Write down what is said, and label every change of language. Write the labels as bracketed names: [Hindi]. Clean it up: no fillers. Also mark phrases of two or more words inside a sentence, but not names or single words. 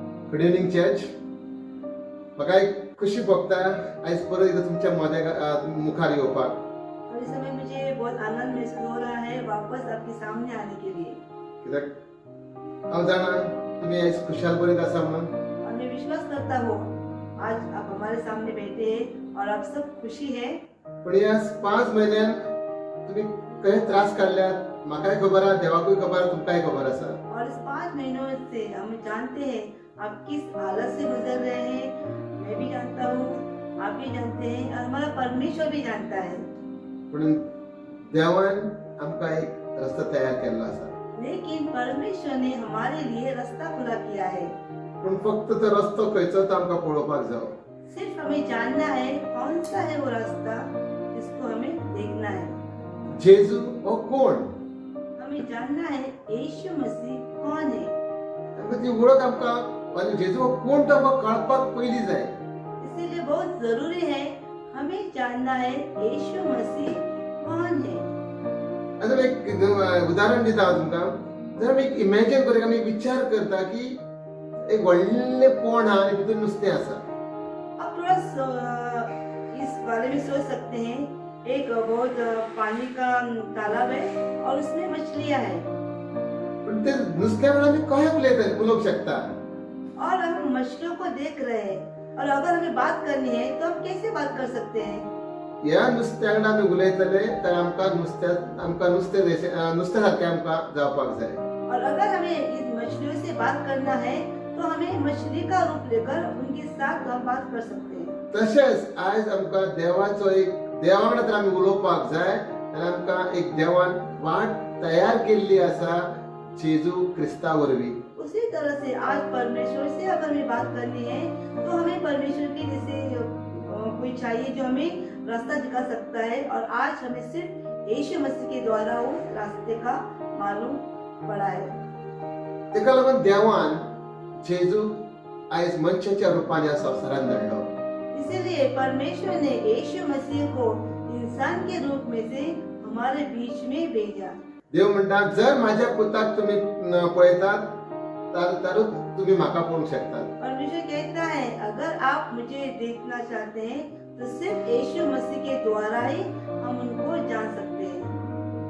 [English] Good evening church. [Konkani] म्हाका एक खुशी भोगता आयज परत एकदां तुमच्या मुखार येवपाक. [Hindi] और इस समय मुझे बहुत आनंद महसूस हो रहा है वापस आपके सामने आने के लिए। [Konkani] कित्याक हांव जाणा तुमी आयज खुशाल बरें आसा म्हणून. [Hindi] और मैं विश्वास करता हूँ आज आप हमारे सामने बैठे हैं और आप सब खुशी है। [Konkani] पण ह्या 5 म्हयन्यान तुमी कशे त्रास काडल्यात म्हाकाय खबर आहा, देवाकूय खबर आहा, तुमकांय खबर आसा. [Hindi] और इस 5 महीनों से हम जानते हैं आप किस हालत से गुजर रहे हैं। मैं भी जानता हूँ, आप भी जानते हैं और हमारा परमेश्वर भी जानता है। [Konkani] म्हणून देवान आमकां एक रस्तो तयार केल्लो आसा. [Hindi] लेकिन परमेश्वर ने हमारे लिए रास्ता खुला किया है। [Konkani] पूण फक्त तो रस्तो खंयचो तो आमकां पळोवपाक जाय. [Hindi] सिर्फ हमें जानना है कौन सा है वो रास्ता जिसको हमें देखना है। [Konkani] जेजू हो कोण? [Hindi] हमें जानना है यीशु मसीह कौन है। [Konkani] आमकां ती वळख आमकां आनी जेजू हो कोण तो आमकां कळपाक पयलीं जाय. [Hindi] इसीलिए बहुत जरूरी है हमें जानना है यीशु मसीह कौन है। [Konkani] आता मी एक उदाहरण दिता हांव तुमकां. जर आमी एक इमॅजिन करूया, आमी विचार करता की एक व्हडलें पोंड आहा आनी भितर नुस्तें आसा. [Hindi] अब थोड़ा इस बारे में सोच सकते हैं। एक बहुत पानी का तालाब है और उसमें मछलियां हैं [Konkani] पण ते नुस्त्या वेळा आमी कशें उलोवंक शकता? [Hindi] और हम मछलियों को देख रहे हैं और अगर हमें बात करनी है तो हम कैसे बात कर सकते हैं। [Konkani] ह्या नुस्त्या वांगडा आमी उलयतले तर आमकां नुस्तें सारकें आमकां जावपाक जाय. [Hindi] और अगर हमें इस मछलियों से बात करना है तो हमें मछली का रूप लेकर उनके साथ हम बात कर सकते हैं। [Konkani] तशेंच आयज आमकां देवाचो एक देवा वांगडा तर आमी उलोवपाक जाय आनी आमकां एक देवान वाट तयार केल्ली आसा जेजू क्रिस्ता वरवीं. [Hindi] उसी तरह से आज परमेश्वर से अगर हमें बात करनी है तो हमें परमेश्वर की जैसे कोई चाहिए जो हमें रास्ता दिखा सकता है। और आज हमें सिर्फ यीशु मसीह के द्वारा उस रास्ते का मालूम पड़ा है। [Konkani] तेका लागून देवान जेजू आयज मनशाच्या रुपान ह्या संवसारांत धाडलो. [Hindi] इसीलिए परमेश्वर ने यीशु मसीह को इंसान के रूप में से हमारे बीच में भेजा। [Konkani] देव म्हणटा जर माझ्या पुताक तुम्ही पळयतात तर तुम्ही म्हाका पळोवंक शकतात. [Hindi] परमेश्वर कहता है अगर आप मुझे देखना चाहते हैं तो सिर्फ यीशु मसीह के द्वारा ही हम उनको जान सकते हैं।